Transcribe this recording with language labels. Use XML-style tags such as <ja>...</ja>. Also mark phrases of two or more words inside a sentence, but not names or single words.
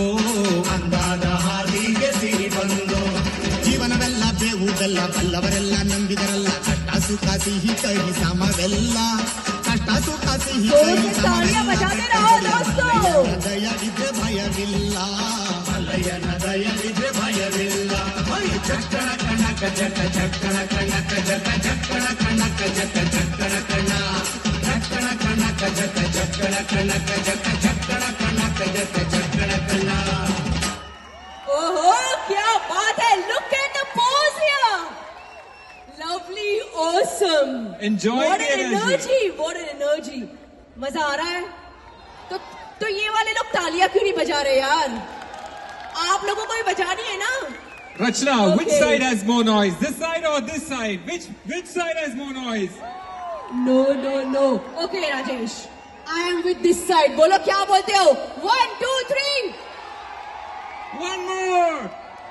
<kn>ಅಂದಾದ ಹಾದಿಗೆ ಸಿರಿ ಬಂದು ಜೀವನವೆಲ್ಲ ಬೇವುದೆಲ್ಲ ಬಲ್ಲವರೆಲ್ಲ ನಂಬಿದರಲ್ಲ ಕಷ್ಟ ಸುಖ ಸಿಹಿ ಕೈ ಸಮವೆಲ್ಲ ಕಷ್ಟ ಸುಖ ಸಿಹಿ ಕೈ</kn> <hi>जोर से तालियां बजाते रहो दोस्तों</hi> <kn>ಮಲ್ಲಯ್ಯನ ದಯವಿದ್ರೆ ಭಯವಿಲ್ಲ ಮಲ್ಲಯ್ಯನ ದಯವಿದ್ರೆ ಭಯವಿಲ್ಲ ಚಕ್ಕಣ ಕಣಕ ಜಕ ಚಕ್ಕಣ ಕಣಕ ಜಕ ಚಕ್ಕಣ ಕಣಕ ಜಕ ಚಕ್ಕಣ ಕಣ ಚಕ್ಕಣ ಕಣಕ ಜಕ ಚಕ್ಕಣ ಕಣಕ ಜಕ ಚಕ್ಕಣ ಕಣಕ ಜಕ ಚಕ್ಕಣ ಕಣ</kn> <hi>ओहो क्या बात है</hi> <en>look at the pose here lovely awesome Enjoy व्हाट the एन energy.</en> <hi>एनर्जी मजा आ रहा है तो ये वाले लोग तालियां क्यों नहीं बजा रहे यार आप लोगों को भी बजानी है ना</hi> <en>Rachna, which Okay. side has more noise? This side or this side? Which side has more noise? no okay राजेश I am with this side</en> <hi>बोलो क्या बोलते हो</hi> <en>1 2 3 One more!</en>